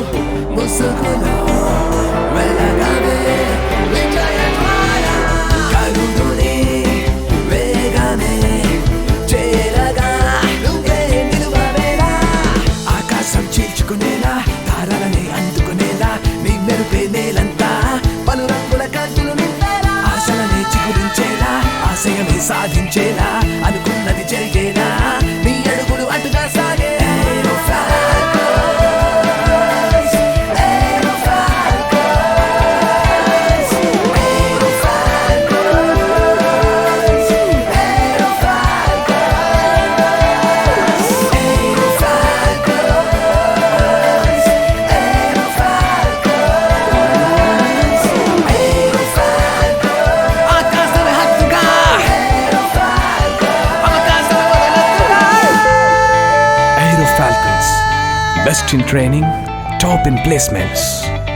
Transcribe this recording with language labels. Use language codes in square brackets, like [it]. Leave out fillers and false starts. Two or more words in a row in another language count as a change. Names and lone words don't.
[te] ముసుగులో వెలగవే విజయమాల కరుదుని వేగమే చేరగా నువ్వే నిలువవేలా ఆకాశం చీల్చుకునేలా తారలని అందుకునేలా నీ మెరుపే నేలంతా పలు రంగుల కాంతులు నింపేలా ఆశలని చిగురించేలా ఆశయమే సాధించేలా అనుకున్నది జరిగేలా నీ అడుగులు అటుగా సాగే Aero [en] Falcons, Aero Falcons, Aero Falcons, Aero Falcons, Aero Falcons, Aero Falcons, Aero Falcons. [te] ఆకాశమే హద్దుగా అవకాశమే వదలొద్దుగా. [en] Aero Falcons, best in training, top in placements.